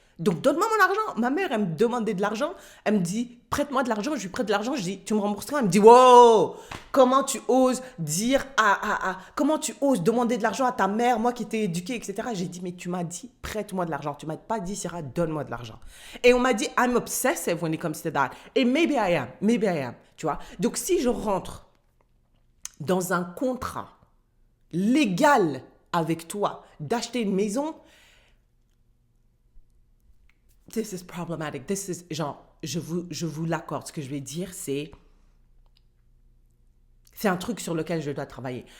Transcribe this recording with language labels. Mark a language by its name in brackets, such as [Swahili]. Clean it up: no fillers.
[French] Donc, donne-moi mon argent. Ma mère, elle me demandait de l'argent. Elle me dit, prête-moi de l'argent. Je lui prête de l'argent. Je dis, tu me rembourses quand? Elle me dit, wow, comment tu oses dire comment tu oses demander de l'argent à ta mère, moi qui t'ai éduquée, etc. J'ai dit, mais tu m'as dit, prête-moi de l'argent. Tu m'as pas dit, Syrah, donne-moi de l'argent. Et on m'a dit, [English] I'm obsessive when it comes to that. [French] Et [English] maybe I am. [French] Tu vois? Donc, si je rentre dans un contrat légal avec toi d'acheter une maison, [English] this is problematic. [French] This is, genre, je vous l'accorde. Ce que je vais dire, c'est un truc sur lequel je dois travailler.